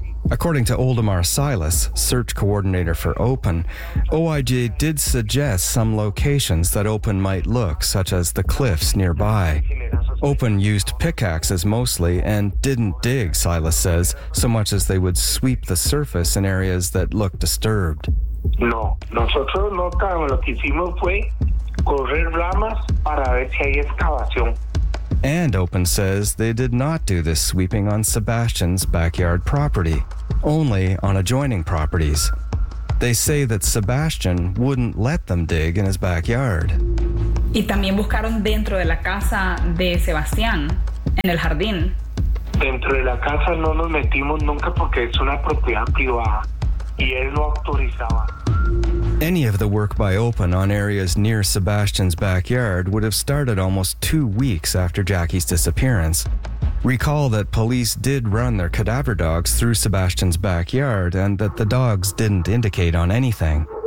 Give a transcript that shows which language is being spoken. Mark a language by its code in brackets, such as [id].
[en] According to Oldemar Silas, search coordinator for Open, OIJ did suggest some locations that Open might look, such as the cliffs nearby. Open used pickaxes mostly and didn't dig, Silas says, so much as they would sweep the surface in areas that looked disturbed. [es] No, nosotros no estábamos. Lo que hicimos fue correr ramas para ver si hay excavación. [en] And Open says they did not do this sweeping on Sebastian's backyard property, only on adjoining properties. They say that Sebastian wouldn't let them dig in his backyard. [es] Y también buscaron dentro de la casa de Sebastián, en el jardín. Dentro de la casa no nos metimos nunca porque es una propiedad privada y él no autorizaba. [en] Any of the work by Open on areas near Sebastian's backyard would have started almost 2 weeks after Jackie's disappearance. Recall that police did run their cadaver dogs through Sebastian's backyard and that the dogs didn't indicate on anything.